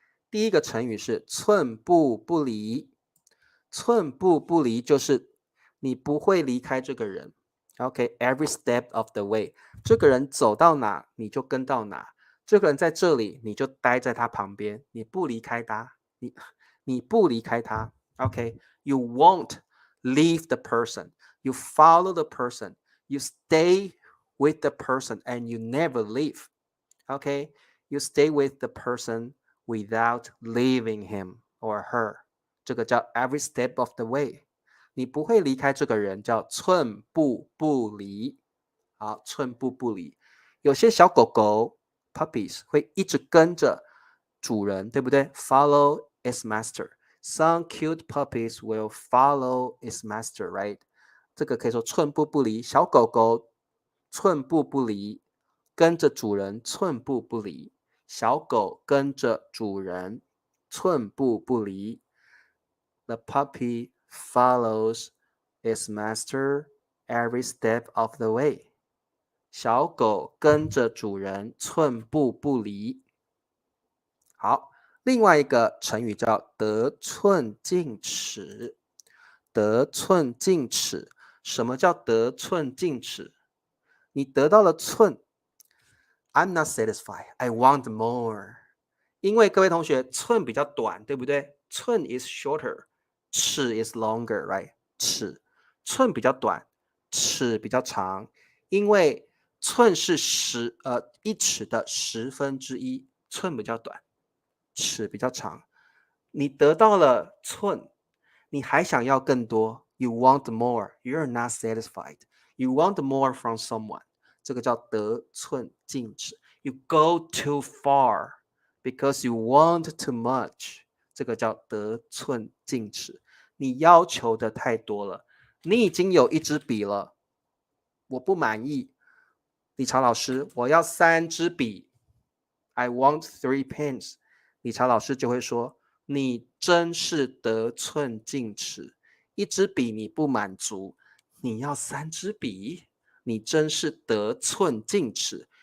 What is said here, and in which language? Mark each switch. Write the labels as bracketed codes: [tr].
[zh] 第一个成语是寸步不离，寸步不离就是你不会离开这个人。 OK， [en] every step of the way， [zh] 这个人走到哪你就跟到哪，这个人在这里你就待在他旁边，你不离开他，你不离开他。 [en] OK，you won't leave the person, you follow the person, you stay with the person and you never leave. OK，you stay with the person without leaving him or her， [zh] 这个叫 [en] every step of the way。 [zh] 你不会离开这个人，叫寸步不离。好，寸步不离。有些小狗狗 puppies 会一直跟着主人，对不对？ [en] Follow its master. Some cute puppies will follow its master, right? [zh] 这个可以说寸步不离，小狗狗寸步不离，跟着主人寸步不离。小狗跟着主人寸步不离。 [en] The puppy follows its master every step of the way. [zh] 小狗跟着主人寸步不离。好，另外一个成语叫得寸进尺。得寸进尺，什么叫得寸进尺？你得到了寸 ， [en] I'm not satisfied. I want more. [zh] 因为各位同学，寸比较短，对不对？ [en] 寸 is shorter， 尺 is longer, right？ [zh] 尺，寸比较短，尺比较长。因为寸是1尺的1/10，寸比较短，尺比较长。你得到了寸，你还想要更多 ， [en] you want more. You're not satisfied. You want more from someone. [zh] 这个叫得寸进尺。 [en] You go too far because you want too much. [zh] 这个叫得寸进尺。你要求的太多了。你已经有一支笔了，我不满意。理查老师，我要3支笔。 [en] I want 3 pens. [zh] 理查老师就会说，你真是得寸进尺，一支笔你不满足，你要3支笔，你真是得寸进尺。